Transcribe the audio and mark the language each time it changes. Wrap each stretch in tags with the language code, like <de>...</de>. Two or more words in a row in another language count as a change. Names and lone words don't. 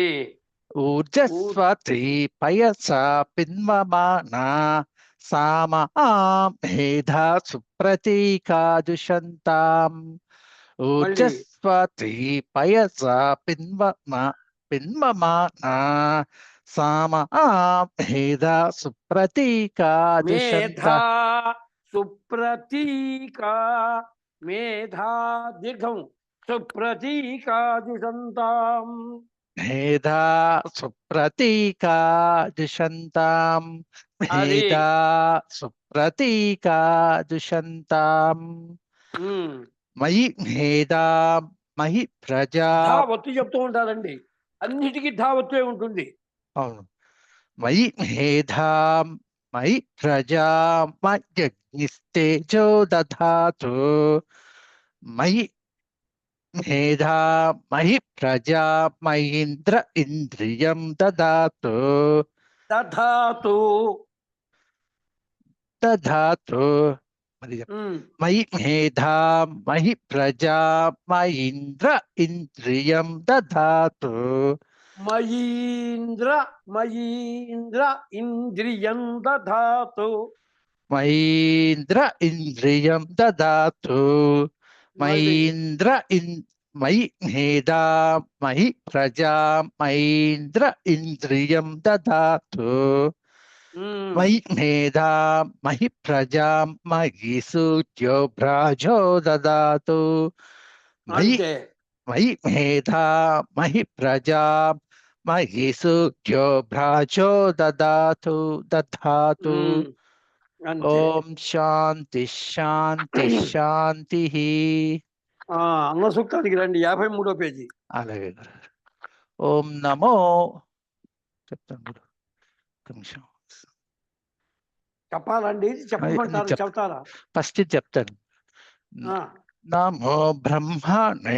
<sa>ऊर्जस्वती पयसा पिन्वमाना साम मेधा सुप्रतीकादुषन्ताम्</sa> <te>మళ్ళీ</te> <sa>ऊर्जस्वती पयसा पिन्वमाना साम मेधा మేధా सुप्रतीकादुषन्ता సుప్రతీక మేధా దీర్ఘం సుప్రతీకాదిశంతాం. मेधा सुप्रतीकादुषन्ताम्</sa> <te>అది</te> <sa>मेधा सुप्रतीकादुषन्ताम् ఉమ్. मयि मेधा महि प्रजा</sa> <te>ధా ఒత్తు చెప్తూ ఉంటారండి. అన్నిటికీ ధా ఒత్తే ఉంటుంది. అవును.</te> <sa>मयि मेधा मयि प्रजा मय्यग्निस्तेजो दधातु मयि मेधा महि प्रजा मयीन्द्र इन्द्रियं ददातु దధాతు</sa> <te>दधातु మరి చెప్పు. ఉమ్.</te> <sa>मयि मेधा महि प्रजा मयीन्द्र इन्द्रियं दधातु మయీంద్ర మయీంద్ర ఇంద్రియం దధాతు. मयीन्द्र इन्द्रियं ददातु</sa> <te>మళ్ళీ</te> <sa>मयीन्द्र मयि मेधा महि प्रजा मयीन्द्र इन्द्रियं ददातु ఉమ్. मयि मेधा महि प्रजा मयि सूर्यो भ्राजो ददातु मयि</sa> <te>అంతే.</te> <sa>मयि मेधा महि प्रजा मयि सूर्यो भ्राजो ददातु दधातु</sa> <te>ఉమ్. అంతే.</te> <sa>ओम शांति शांति शांति</sa> <te>అన్న సూక్తానికి రండి, 53వ పేజీ. అలాగే గురుగారు.</te> <sa>ఓం నమో</sa> <te>చెప్తాను గురు ఒక్క నిమిషం. చెప్పాలండి, చెప్పమంటారు, చెప్ చెప్తారా? ఫస్ట్ చెప్తాను. ఆ,</te> <sa>నమో బ్రహ్మణే</sa>